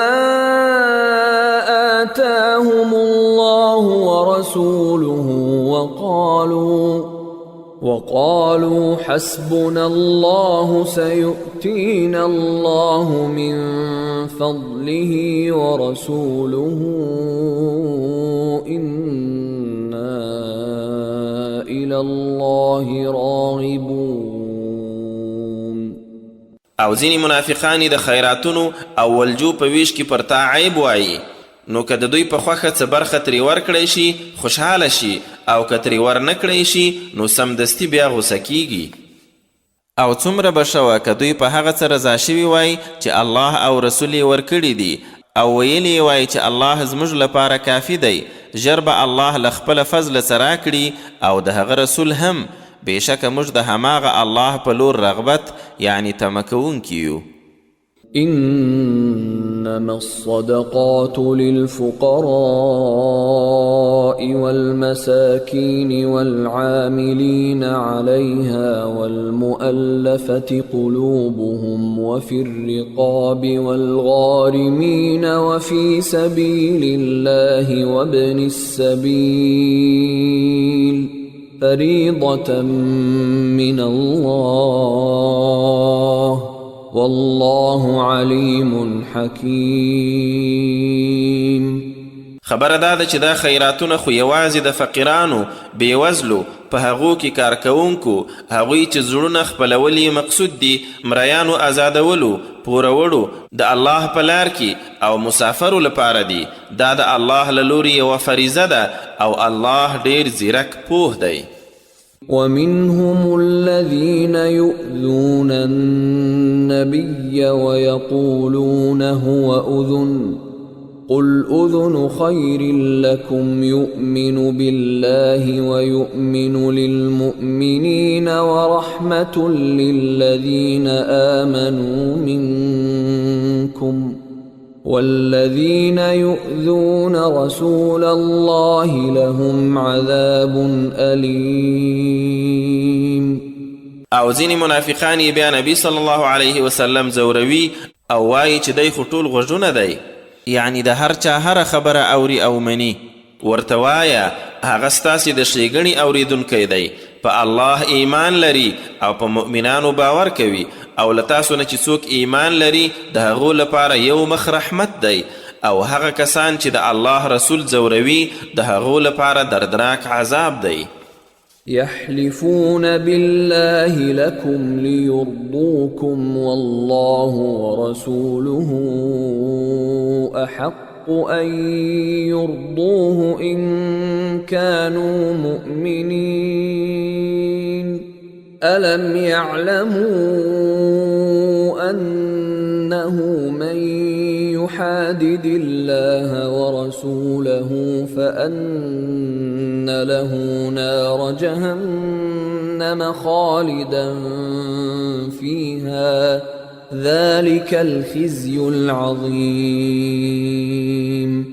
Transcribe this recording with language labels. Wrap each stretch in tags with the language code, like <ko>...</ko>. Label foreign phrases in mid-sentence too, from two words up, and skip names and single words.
<ar>آتاهم الله ورسوله وقالوا حسبنا الله سيؤتينا الله من فضله ورسوله إنا إلى الله راغبون.</ar> <ps>او ځینې منافقان د خیراتونو او ولجو په ویش کې پر تا عیب وایي، نو که د دوی په خوښه څه برخه ترې ورکړی شي خوشحاله شي، او که ترې ورنکړی شي نو سمدستي بیا غوسه کیږي. او څومره به شوه که دوی په هغه څه رضا شوي وای چې الله او رسول یې ورکړي دي، او ویلي یې وای چې الله زموږ لپاره کافي دی، ژر به الله له خپله فضله څه راکړي او د هغه رسول هم، بېشکه موږ د هماغه الله په لور رغبت یعنی تمه کوونکي یو.</ps> <ar>إنما الصدقات للفقراء والمساكين والعاملين عليها والمؤلفة قلوبهم وفي الرقاب والغارمين وفي سبيل الله وابن السبيل فريضة من الله والله علیم حکیم.</ar> <ps>خبره دا ده چې دا خیراتونه خو یوازې د فقیرانو، بېوزلو، په هغو کې کار کوونکو، هغوی چې زړونه خپلول مقصود دي، مریانو آزادولو، پورولو د الله په لار کې او مسافرو لپاره دي. دا د الله له لورې یوه فریضه ده او الله ډېر زیرک پوه دی.</ps> <ar>ومنهم الذين يؤذون النبي ويقولون هو أذن قل أذن خير لكم يؤمن بالله ويؤمن للمؤمنين ورحمة للذين آمنوا منكم والذين يؤذون رسول الله لهم عذاب أليم.</ar> <ps>او ځینې منافقان یې بیا نبی</ps> <ar>صلی الله علیه وسلم</ar> <ps>زوروي او وایي چې دی خو ټول غوږونه دی، یعنی د هر چا هره خبره اوري او مني. ورته وایه هغه ستاسې د ښېګڼې اورېدونکی دی، په الله ایمان لري او په مؤمنانو باور کوي، او له تاسو نه چې څوک ایمان لري د هغو لپاره یو مخ رحمت دی، او هغه کسان چې د الله رسول زوروي د هغو لپاره دردناک عذاب دی.</ps> <ar>يحلفون بالله لكم ليرضوكم والله ورسوله أحق أن يرضوه إن كانوا مؤمنين ألم يعلموا أنه من يحادد الله ورسوله فأن له نار جهنم خالدا فيها ذلك الخزي العظيم.</ar>